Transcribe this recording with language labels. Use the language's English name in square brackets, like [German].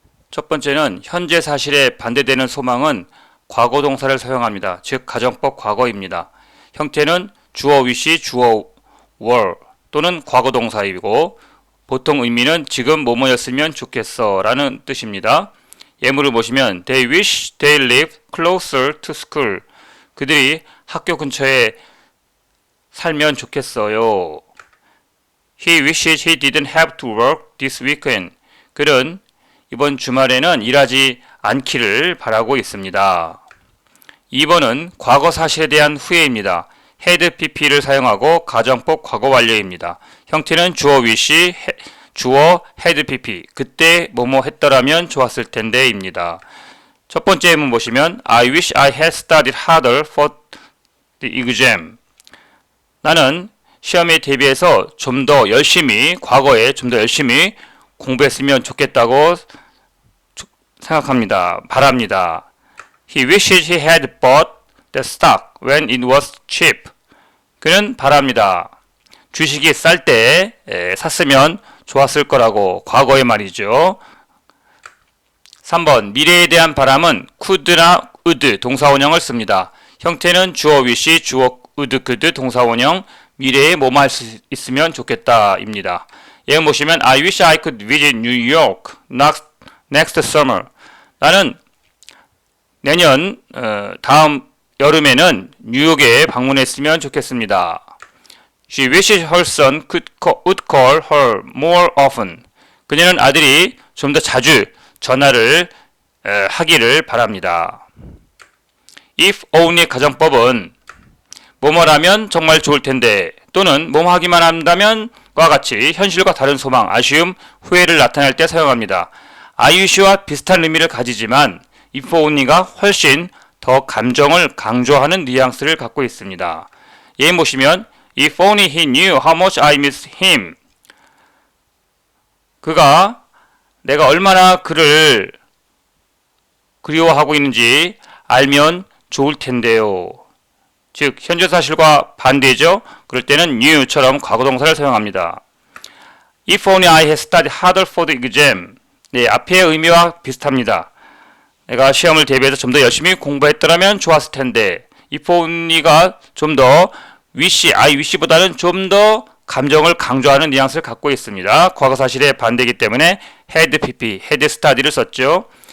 [Korean] 첫 번째는 현재 사실에 반대되는 소망은 과거 동사를 사용합니다. 즉 가정법 과거입니다. 형태는 주어 위시, 주어 were 또는 과거 동사이고 보통 의미는 지금 뭐뭐였으면 좋겠어 라는 뜻입니다. 예문을 보시면 [English] They wish they lived closer to school. [Korean] 그들이 학교 근처에 살면 좋겠어요. [English] He wishes he didn't have to work this weekend. [Korean] 그는 이번 주말에는 일하지 않기를 바라고 있습니다. 2번은 과거 사실에 대한 후회입니다. had pp를 사용하고 가정법 과거 완료입니다. 형태는 주어 wish, 주어 had pp. 그때 뭐뭐 했더라면 좋았을 텐데 입니다. 첫 번째 예문 보시면 [English] I wish I had studied harder for the exam. [Korean] 나는 시험에 대비해서 좀 더 열심히, 과거에 좀 더 열심히 공부했으면 좋겠다고 생각합니다. 바랍니다. [English] He wishes he had bought the stock when it was cheap. [Korean] 그는 바랍니다. 주식이 쌀 때 샀으면 좋았을 거라고, 과거의 말이죠. 3번 미래에 대한 바람은 could나 would 동사원형을 씁니다. 형태는 주어 wish, 주어 would, could 동사원형, 미래에 뭐뭐 할 수 있으면 좋겠다 입니다. 예문 보시면 [English] I wish I could visit New York next summer. [Korean] 나는 내년 다음 여름에는 뉴욕에 방문했으면 좋겠습니다. [English] She wishes her son would call her more often. [Korean] 그녀는 아들이 좀 더 자주 전화를 하기를 바랍니다. If only 가정법은 뭐뭐라면 정말 좋을 텐데 또는 뭐뭐 하기만 한다면과 같이 현실과 다른 소망, 아쉬움, 후회를 나타낼 때 사용합니다. I wish와 비슷한 의미를 가지지만 if only가 훨씬 더 감정을 강조하는 뉘앙스를 갖고 있습니다. 예문 보시면 [English] If only he knew how much I miss him. [Korean] 그가 내가 얼마나 그를 그리워하고 있는지 알면 좋을 텐데요. 즉 현재 사실과 반대죠. 그럴 때는 knew처럼 과거동사를 사용합니다. [English] If only I had studied harder for the exam. [Korean] 네, 앞의 의미와 비슷합니다. 내가 시험을 대비해서 좀 더 열심히 공부했더라면 좋았을 텐데 if only가 좀 더 wish, I wish보다는 좀 더 감정을 강조하는 뉘앙스를 갖고 있습니다. 과거 사실의 반대이기 때문에 had pp, had study를 썼죠.